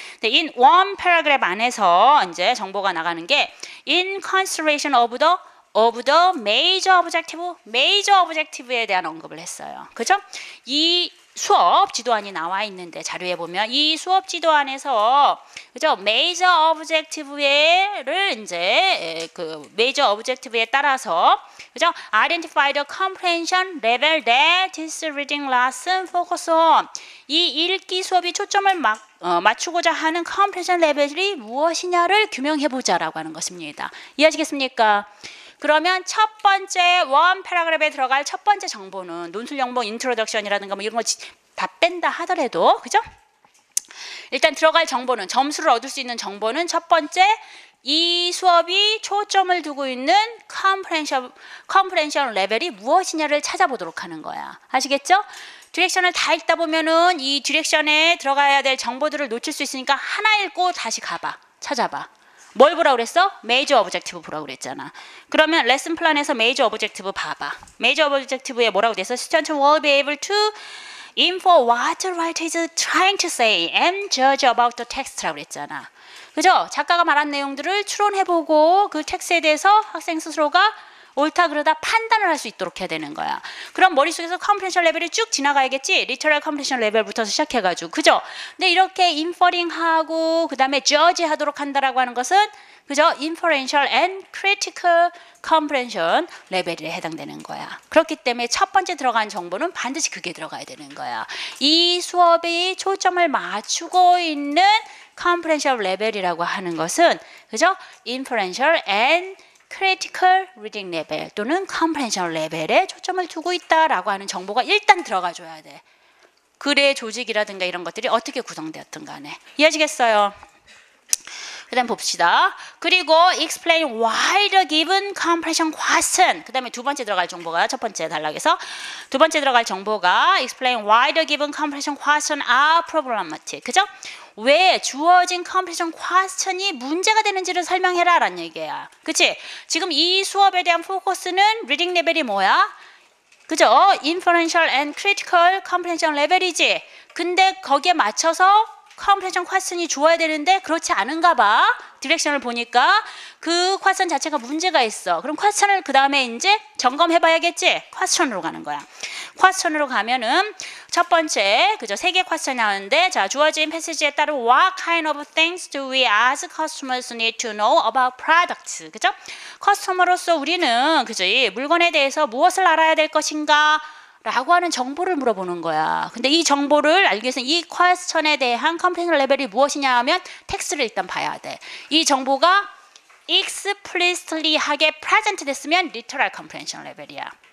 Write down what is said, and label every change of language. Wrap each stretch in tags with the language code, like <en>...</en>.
<ko>in one paragraph 안에서 이제 정보가 나가는 게 in consideration of the major objective 에 대한 언급을 했어요. 그죠? 이 수업 지도안이 나와 있는데 자료에 보면 이 수업 지도안에서 그죠? major objective를 이제 그 major objective에 따라서 그죠?</ko> <en>identify the comprehension level that this reading lesson focus on.</en> <ko>이 읽기 수업이 초점을 맞추고자 하는 comprehension 레벨이 무엇이냐를 규명해보자라고 하는 것입니다. 이해하시겠습니까? 그러면 첫 번째 원 패러그래프에 들어갈 첫 번째 정보는 논술형 뭐 인트로덕션이라든가 뭐 이런 거 다 뺀다 하더라도 그죠? 일단 들어갈 정보는 점수를 얻을 수 있는 정보는 첫 번째 이 수업이 초점을 두고 있는 컴프레hen션 레벨이 무엇이냐를 찾아보도록 하는 거야. 아시겠죠? 디렉션을 다 읽다 보면은 이 디렉션에 들어가야 될 정보들을 놓칠 수 있으니까 하나 읽고 다시 가봐. 찾아봐. 뭘 보라고 그랬어? 메이저 오브젝티브 보라고 그랬잖아. 그러면 레슨 플랜에서 메이저 오브젝티브 봐봐.</ko> <en>메이저 오브젝티브에 뭐라고 돼서 Student will be able to infer what the writer is trying to say and judge about the text라고 그랬잖아.</en> <ko>그죠? 작가가 말한 내용들을 추론해보고 그 텍스트에 대해서 학생 스스로가 옳다 그러다 판단을 할 수 있도록 해야 되는 거야. 그럼 머릿속에서 컴프레hen션 레벨이 쭉 지나가야겠지. 리터럴 컴프레hen션 레벨부터 시작해가지고 그죠? 근데 이렇게 인퍼링하고 그 다음에 저지 하도록 한다라고 하는 것은 그죠? inferential and critical comprehension 레벨에 해당되는 거야. 그렇기 때문에 첫 번째 들어간 정보는 반드시 그게 들어가야 되는 거야. 이 수업이 초점을 맞추고 있는 comprehension 레벨이라고 하는 것은 그죠? inferential and critical reading level 또는 comprehension 레벨에 초점을 두고 있다라고 하는 정보가 일단 들어가줘야 돼. 글의 조직이라든가 이런 것들이 어떻게 구성되었든 간에.</ko> <en>이해하시겠어요? 그 다음 봅시다. 그리고 explain why the given comprehension question.</en> <ko>그 다음에 두 번째 들어갈 정보가 첫 번째 단락에서 두 번째 들어갈 정보가 explain why the given comprehension question are problematic. 그죠? 왜 주어진 comprehension question이 문제가 되는지를 설명해라 라는 얘기야. 그치? 지금 이 수업에 대한 포커스는 리딩 레벨이 뭐야? 그죠? inferential and critical comprehension 레벨이지. 근데 거기에 맞춰서 comprehension question이 주어야 되는데 그렇지 않은가 봐. 디렉션을 보니까 그 퀘스천 자체가 문제가 있어. 그럼 퀘스천을 그 다음에 이제 점검해 봐야겠지? 퀘스천으로 가는 거야. 퀘스천으로 가면은 첫 번째 그죠?</ko> <en>세 개 퀘스천 나오는데 자 주어진 패시지에 따른 What kind of things do we as customers need to know about products?</en> <ko>그죠? 커스터머로서 우리는 그죠? 이 물건에 대해서 무엇을 알아야 될 것인가? 라고 하는 정보를 물어보는 거야. 근데 이 정보를 알기 위해서는 이 퀘스천에 대한 컴프레hen션 레벨이 무엇이냐 하면 텍스트를 일단 봐야 돼. 이 정보가 explicitly하게 present 됐으면 literal comprehension 레벨이야.</ko>